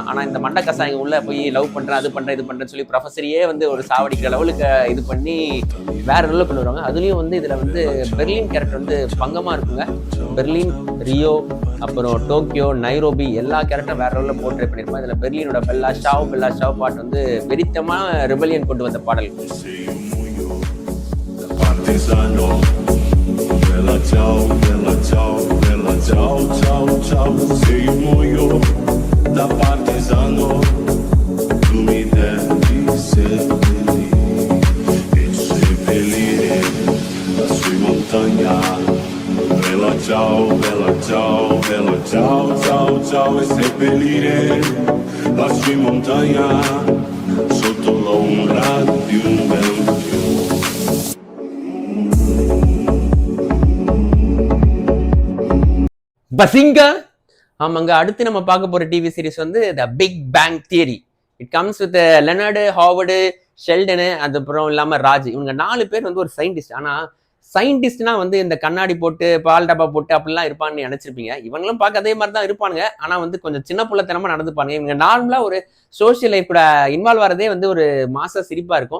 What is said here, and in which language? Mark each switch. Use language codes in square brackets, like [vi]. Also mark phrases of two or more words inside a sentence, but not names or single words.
[ta] ஆனால் இந்த மண்ட கசாயங்க உள்ள போய் லவ் பண்றேன் அது பண்றேன் இது பண்றேன்னு சொல்லி ப்ரொஃபஸரையே வந்து ஒரு சாவடிக்கிற லெவலுக்கு இது பண்ணி வேற லெவலில் கொண்டு வருவாங்க. அதுலயும் வந்து இதுல வந்து பெர்லின் கேரக்டர் வந்து பங்கமா இருக்குங்க. பெர்லின், ரியோ, அப்புறம் டோக்கியோ, நைரோபி எல்லா கேரக்டரும் வேற லெவலில் போர்ட்ரே பண்ணியிருப்பான். இதுல பெர்லினோட பெல்லா ஷாவ் பாட்டு வந்து வெறித்தமான ரெபலியன் கொண்டு வந்த பாடல். [it] Bella ciao, bella ciao, bella ciao, ciao, ciao. Sei un muoio da partigiano, tu mi devi seppellire e seppellire lassù in montagna. Bella ciao, bella ciao, bella ciao, ciao, ciao e seppellire lassù in montagna sotto l'ombra di un bel fiore. [ta] பசிங்க. ஆமாங்க, அடுத்து நம்ம பார்க்க போற [en] TV series [ta] வந்து த பிக் பேங் தியரி. [en] it comes with Leonard, Howard, Sheldon, அதுக்கப்புறம் இல்லாம ராஜ். [ta] இவங்க 4 பேர் வந்து ஒரு சயின்டிஸ்ட். ஆனா சயின்டிஸ்ட்னா வந்து இந்த கண்ணாடி போட்டு பால் டப்பா போட்டு அப்படிலாம் இருப்பான்னு நினைச்சிருப்பீங்க. இவங்களும் பார்க்க அதே மாதிரி தான் இருப்பானுங்க. ஆனா வந்து கொஞ்சம் சின்ன புள்ளத்தனமா நடந்துப்பாங்க. இவங்க நார்மலா ஒரு [en] social life [ta] கூட இன்வால்வ் ஆகிறதே வந்து ஒரு மாச சிரிப்பா இருக்கும்.